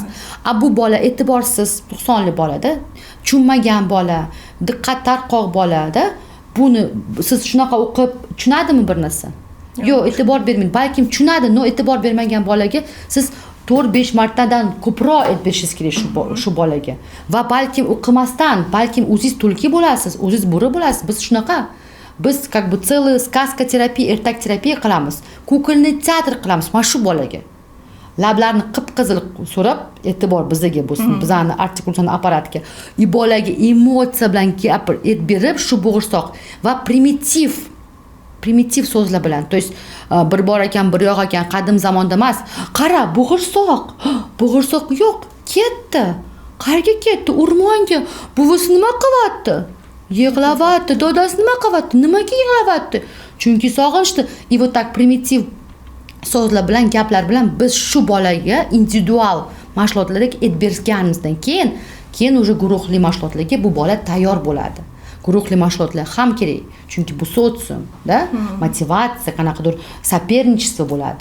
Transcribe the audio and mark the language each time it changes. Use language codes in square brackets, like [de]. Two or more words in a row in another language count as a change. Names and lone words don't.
[uz] Bu bola e'tiborsiz, nuqsonli bolada, tushunmagan bola, diqqat tarqoq bolada buni siz shunaqa o'qib tushunadimi bir narsa? Yo'q, e'tibor bermang. Balkim tushunadi, no e'tibor bermagan bolaga siz 4-5 martadan ko'proq aytib berishingiz kerak shu bolaga. Va balkim o'qimasdan, balkim o'zingiz tulki bo'lasiz, o'zingiz bo'ri bo'lasiz. Biz shunaqa. Biz [ru] как бы целый сказка [uz] terapiya, ertak terapiya qilamiz. Kuklni teatr qilamiz mana shu bolaga. Lablarni qip-qizil so'rab, e'tibor bizga bo'lsin, bizani artikulyatsion apparatga. Bolaga emotsiya bilan berib shu bo'g'irsoq va primitiv so'zlar bilan. [ru] То есть [uz] bir bor ekan, bir yo'q ekan, qadim zamonda emas. Qara, bo'g'irsoq yo'q, ketdi. Qayerga ketdi? O'rmonga. Buvisi nima qilyapti? Yig'layapti. Dadasi nima qilyapti? Nimaga yig'layapti? Chunki sog'inchdi. [ru] И вот так [uz] primitiv so'zlar bilan, gaplar bilan biz shu bolaga individual mashg'ulotlarga berganimizdan keyin уже guruhli mashg'ulotlarga bu bola tayyor bo'ladi. Guruhli mashg'ulotlar ham kerak. Chunki bu sotsium, da? Motivatsiya, qanaqadir соперничество bo'ladi.